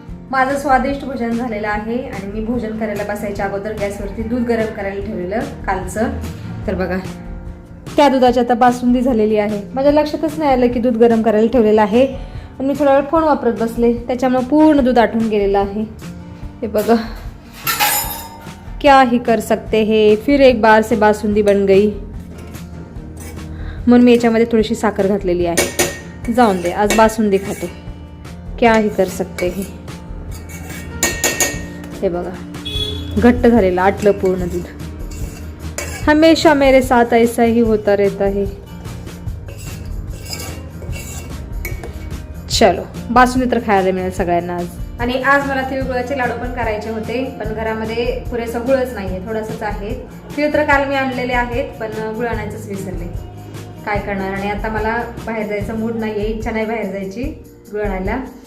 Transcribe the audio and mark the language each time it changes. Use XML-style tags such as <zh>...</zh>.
<mr>माझं स्वादिष्ट भोजन झालेलं आहे आणि मी भोजन करायला बसायच्या अगोदर गॅसवरती दूध गरम करायला ठेवलेलं कालचं. तर बघा, त्या दुधाची आता बासुंदी झालेली आहे. माझ्या लक्षातच नाही आलं की दूध गरम करायला ठेवलेलं आहे, आणि मी थोडा वेळ फोन वापरत बसले, त्याच्यामुळे पूर्ण दूध आटून गेलेलं आहे. हे बघा,</mr> <hi>क्या ही कर सकते है. फिर एक बार से बासुंदी बन गई.</hi> <mr>म्हणून मी याच्यामध्ये थोडीशी साखर घातलेली आहे. जाऊन दे, आज बासुंदी खाते.</mr> <hi>क्या ही कर सकते है.</hi> <mr>हे बघा, घट्ट झालेलं, आटलं पूर्ण दूध.</mr> <hi>हमेशा मेरे साथ ऐसा ही होता रहता है.</hi> <mr>चलो, बासुंदी तर खायला मिळेल सगळ्यांना आज. आणि आज मला तिळगुळाचे लाडू पण करायचे होते, पण घरामध्ये पुरेसा गुळच नाहीये, थोडासाच आहे. तिळ तर काल मी आणलेले आहेत, पण गुळ आणायचंच विसरले. काय करणार. आणि आता मला बाहेर जायचा मूड नाहीये, इच्छा नाही बाहेर जायची गुळ आणायला.</mr>